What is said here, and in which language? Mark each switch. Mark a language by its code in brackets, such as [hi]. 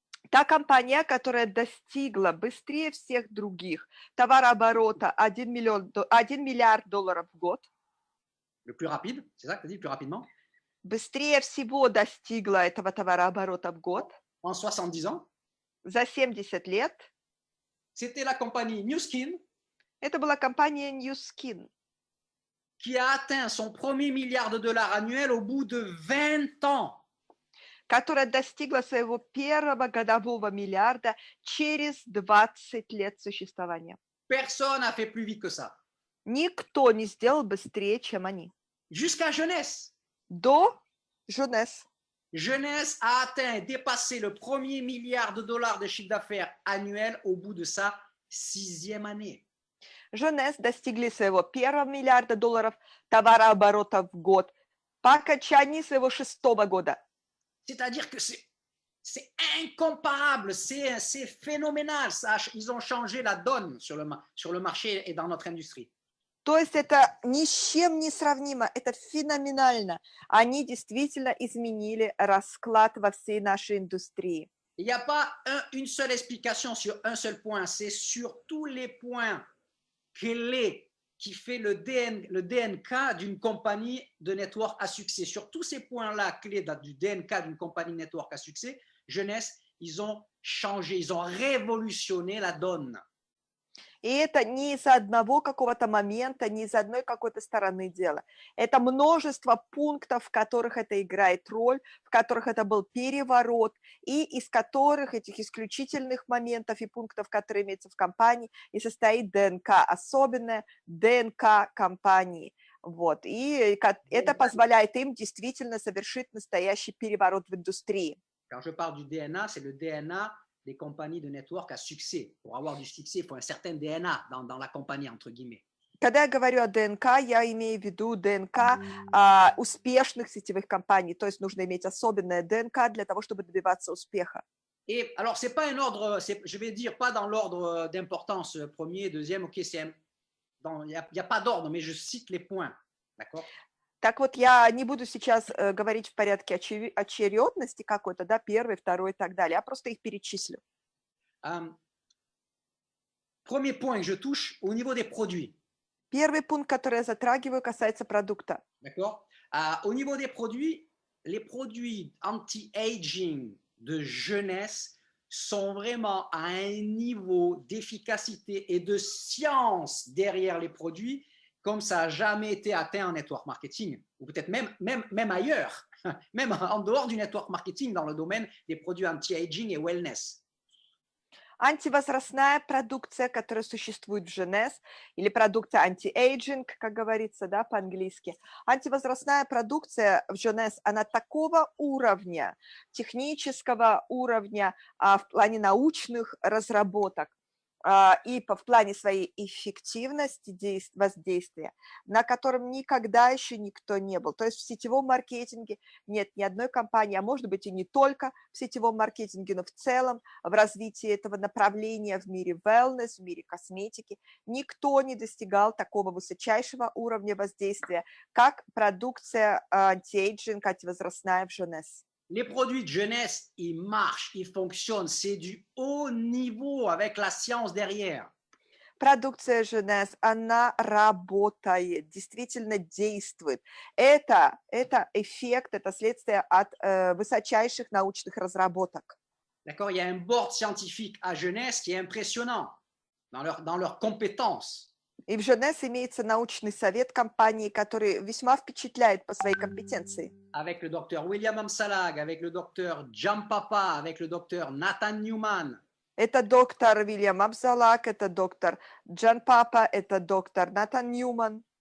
[ru] та компания, которая достигла быстрее всех других товарооборота 1 миллиард долларов в год, [fr] le plus rapide, c'est ça que tu dis, le plus rapidement, [ru] быстрее всего достигла этого товарооборота в год [fr] en 70 ans, [ru] за 70 лет, [fr] c'était la compagnie Nu Skin [ru] это была компания New Skin, [fr] qui a atteint son premier milliard de dollars annuel au bout de 20 ans. [ru] которая достигла своего первого годового миллиарда через 20 лет существования. [fr] Personne n'a fait plus vite que ça. [ru] Никто не сделал быстрее, чем они. [fr] Jusqu'à Jeunesse. [ru] До Jeunesse. [fr] Jeunesse a atteint et dépassé le premier milliard de dollars de chiffre d'affaires annuel au bout de sa 6e année. [ru] Jeunesse достигли своего первого миллиарда долларов товарооборота в год по окончании своего 6-го года. [fr] C'est-à-dire que c'est incomparable, c'est phénoménal. Ils ont changé la donne sur le marché et dans notre industrie. [ru] То есть это ни с чем не сравнимо, это феноменально. Они действительно изменили расклад во всей нашей индустрии. [fr] Il n'y a pas une seule explication sur un seul point, c'est sur tous les points clés qui fait le DNK d'une compagnie de network à succès. Sur tous ces points-là clés du DNK d'une compagnie network à succès, Jeunesse, ils ont changé, ils ont révolutionné la donne. [ru] И это не из-за одного какого-то момента, не из одной какой-то стороны дела. Это множество пунктов, в которых это играет роль, в которых это был переворот, и из которых, этих исключительных моментов и пунктов, которые имеются в компании, и состоит ДНК, особенная ДНК компании. Вот. И это позволяет им действительно совершить настоящий переворот в индустрии. [fr] Quand je parle du DNA, c'est le DNA des compagnies de network à succès. Pour avoir du succès, il faut un certain DNA dans la compagnie, entre guillemets. [ru] Когда я говорю о ДНК, я имею в виду ДНК успешных сетевых компаний. То есть нужно иметь особенное ДНК для того, чтобы добиваться успеха. [fr] Et alors, c'est pas un ordre, je vais dire pas dans l'ordre d'importance, premier, deuxième, ok, il n'y a pas d'ordre, mais je cite les points, d'accord? [ru] Так вот, я не буду сейчас говорить в порядке очередности какой-то, да, первый, второй и так далее, я просто их перечислю. [fr] Premier point que je touche au niveau des produits. [ru] Первый пункт, который я затрагиваю, касается продукта. [fr] D'accord? Au niveau des produits, les produits anti-aging de jeunesse sont vraiment à un niveau d'efficacité et de science derrière les produits comme ça n'a jamais été atteint en network marketing, ou peut-être même ailleurs, même en dehors du network marketing dans le domaine des produits anti-aging et wellness. [ru] Антивозрастная продукция, которая существует в Женес, или продукция anti-aging, как говорится, да, по-английски. Антивозрастная продукция в Женес, она такого уровня, технического уровня, в плане научных разработок, и в плане своей эффективности воздействия, на котором никогда еще никто не был. То есть в сетевом маркетинге нет ни одной компании, а может быть и не только в сетевом маркетинге, но в целом в развитии этого направления в мире wellness, в мире косметики, никто не достигал такого высочайшего уровня воздействия, как продукция anti-aging, антивозрастная в Женес. [fr] Les produits de jeunesse, ils marchent, ils fonctionnent, c'est du haut niveau avec la science derrière. [ru] Продукция Женес, она работает, действительно действует. Это эффект, это следствие от высочайших научных разработок. [fr] D'accord, il y a un board scientifique à Jeunesse qui est impressionnant dans leurs compétences. [ru] И в Женес имеется научный совет компании, который весьма впечатляет по своей компетенции. [fr] Avec le docteur William Amsalag, avec le docteur John Papa, avec le docteur Nathan Newman. [ru] Это доктор Вильям Абзалак, это доктор Джан Папа, это доктор Натан Ньюман.